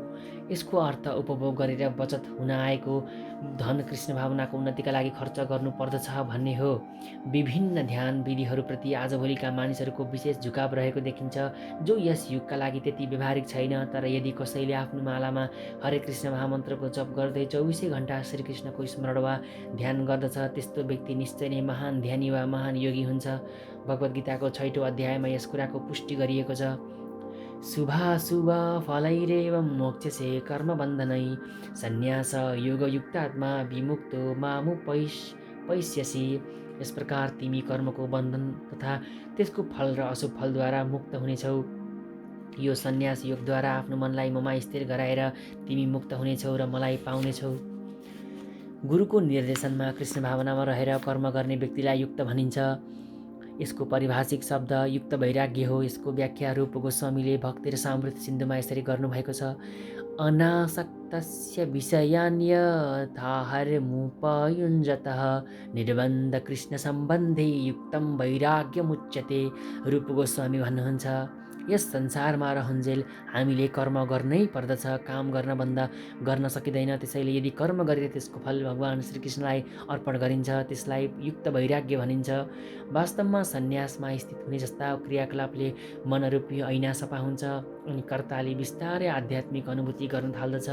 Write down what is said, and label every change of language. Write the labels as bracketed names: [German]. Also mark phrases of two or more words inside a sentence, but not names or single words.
[Nepali] यसको अर्थ उपभोग गरेर बचत हुन आएको धन कृष्ण भावनाको उन्नतिका लागि खर्च गर्नु पर्दछ भन्ने हो। विभिन्न ध्यान विधिहरूप्रति आजभोलिका मानिसहरूको विशेष झुकाव रहेको देखिन्छ, जो यस युगका लागि त्यति व्यवहारिक छैन। तर यदि कसैले आफ्नो मालामा हरे कृष्ण महामन्त्रको जप गर्दै 24 घण्टा श्रीकृष्णको स्मरण वा ध्यान गर्दछ, त्यस्तो व्यक्ति निश्चय नै महान ध्यानी वा महान योगी हुन्छ। भगवद् गीताको 6औं अध्यायमा यस कुराको पुष्टि गरिएको छ। [Sanskrit] शुभाशुभ फलैरेवं मोक्ष्यसे कर्मबन्धनै सन्न्यास योगयुक्तात्मा विमुक्तो मामुपैष्यसि। [Nepali] यस प्रकार तिमी कर्मको बन्धन तथा त्यसको फल र अशुभ फलद्वारा मुक्त हुनेछौ। यो सन्न्यास योगद्वारा आफ्नो मनलाई ममा स्थिर गराएर तिमी मुक्त हुनेछौ र मलाई पाउनेछौ। गुरुको निर्देशनमा कृष्ण भावनामा रहेर कर्म गर्ने व्यक्तिलाई युक्त भनिन्छ। यसको पारिभाषिक शब्द युक्त वैराग्य हो। यसको व्याख्या रूप गोस्वामीले भक्ति र सामृत सिन्धुमा यसरी गर्नुभएको छ। [Sanskrit] अनासक्तस्य विषयान्यथाहरमुपयुञ्जतः निर्बन्ध कृष्ण सम्बन्धे युक्तं वैराग्यमुच्यते। [Nepali] रूप गोस्वामी भन्नुहुन्छ, यस संसारमा रहन्जेल हामीले कर्म गर्नै पर्दछ। काम गर्न भन्दा गर्न सकिँदैन। त्यसैले यदि कर्म गरेर त्यसको फल भगवान श्रीकृष्णलाई अर्पण गरिन्छ, त्यसलाई युक्त वैराग्य भनिन्छ। वास्तवमा सन्न्यासमा स्थित हुने जस्ता क्रियाकलापले मनरूपी ऐना सफा हुन्छ अनि कर्ताले बिस्तारै आध्यात्मिक अनुभूति गर्न थाल्दछ।